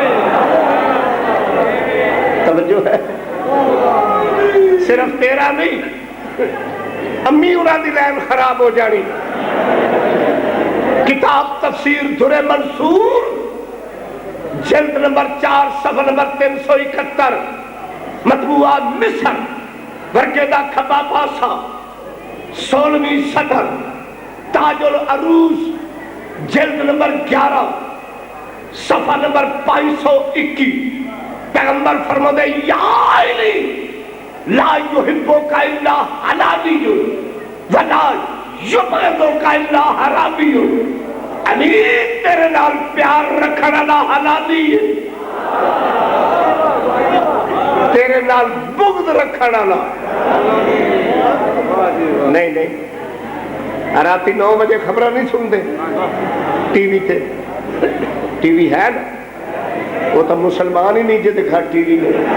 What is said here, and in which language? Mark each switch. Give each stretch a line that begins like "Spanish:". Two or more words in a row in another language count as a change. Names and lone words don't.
Punjabi: توجہ ہے, صرف تیرا نہیں, امی انہاں دی لین خراب ہو جانی.
Urdu: کتاب تفسیر در منصور جلد نمبر 4 صفحہ نمبر 371, مطبوعہ مصر,
Punjabi: ورکے دا کھبا پاسا 16ویں صدر, تاج العروس جلد نمبر 11 صفحہ نمبر 521. پیغمبر فرماتے
Arabic: یا علی لا یحبک الا حلالی ولا یبغضک الا حرامی,
Punjabi: علی تیرے نال پیار رکھن والا حلالی ہے، تیرے نال بغض رکھن والا نہیں.
Urdu: نہیں راتی 9 بجے خبر نہیں سنتے ٹی وی تے، ٹی وی ہے نا، وہ تو مسلمان ہی نہیں جو دکھا ٹی وی میں.